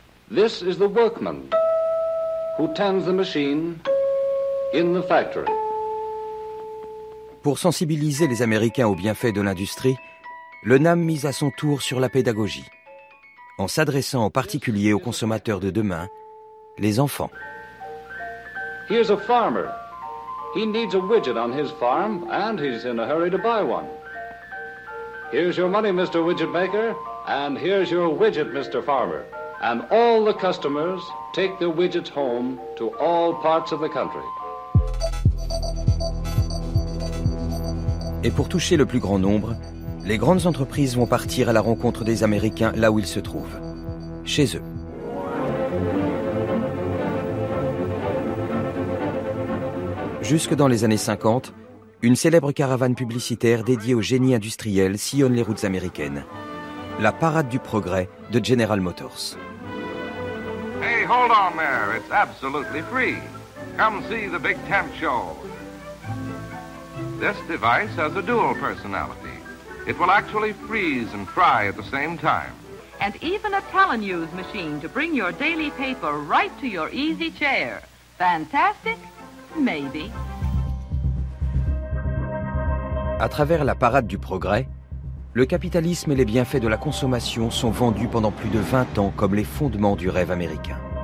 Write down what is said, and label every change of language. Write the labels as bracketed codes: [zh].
[en] This is the workman who tends the machine in the factory. [fr] Pour sensibiliser les Américains aux bienfaits de l'industrie, le NAM mise à son tour sur la pédagogie, en s'adressant en particulier aux consommateurs de demain, les enfants. [en] Here's a farmer. He needs a widget on his farm and he's in a hurry to buy one. Here's your money, Mr. Widget Maker, and here's your widget, Mr. Farmer. And all the customers take their widgets home to all parts of the country. [fr] Et pour toucher le plus grand nombre, les grandes entreprises vont partir à la rencontre des Américains là où ils se trouvent, chez eux. Jusque dans les années 50, une célèbre caravane publicitaire dédiée au génie industriel sillonne les routes américaines. La parade du progrès de General Motors. [en] Hey, hold on there, it's absolutely free. Come see the big tent show. This device has a dual personality. It will actually freeze and fry at the same time. And even a telenews machine to bring your daily paper right to your easy chair. Fantastic? Maybe. [fr] À travers la parade du progrès, le capitalisme et les bienfaits de la consommation sont vendus pendant plus de 20 ans comme les fondements du rêve américain.